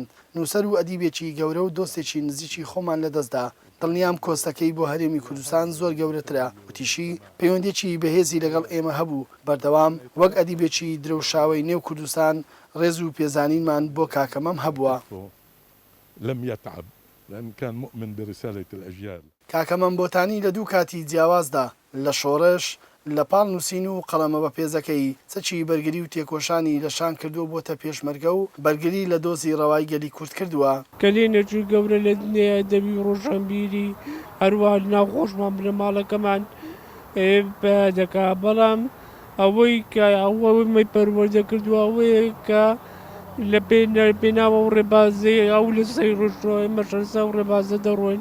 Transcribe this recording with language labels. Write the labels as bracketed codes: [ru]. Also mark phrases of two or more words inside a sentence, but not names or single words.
[ckb] نووسەر و ئەدیبێکی گەورە و دۆستێکی نزیکی خۆمان لەدەستدا. دڵنیام کۆستەکەی بۆ هەرێمی کوردستان زۆر گەورەترە وتیشی پەیوەندێکی بەهێزی لەگەڵ ئێمە هەبوو. بەردەوام وەک ئەدیبێکی درەوشاوی نێو کوردستان ڕێز و پێزانینمان بۆ کاکە مەم هەبووە. [ar] لم يتعب لأن كان مؤمن برسالة الأجيال. [ckb] کاکە مەمبۆتانی لە دوو کاتی جیاوازدا لە شۆڕش لە پاڵ نووسین و قەڵەمە بە پێزەکەی چەکی بەرگری و تێکۆشانی لە شان کردو بۆتە پێشمەرگە و بەرگری لە دۆزی ڕەوای گەلی کورد کردووە. کەلێنێکی گەورە لە دنیای ئەدەبی و ڕۆژنبیری هەروەها ناوخۆشمان بنەماڵەکەمان دەکا، بەڵام ئەوەی کە ئەوەی پەروەردە کردووە ئەوەیە کە لە پێناوە و ڕێبازەی ئەو لە سەی ڕۆژۆ ئێمە شەرسە و ڕێبازە دەڕۆین.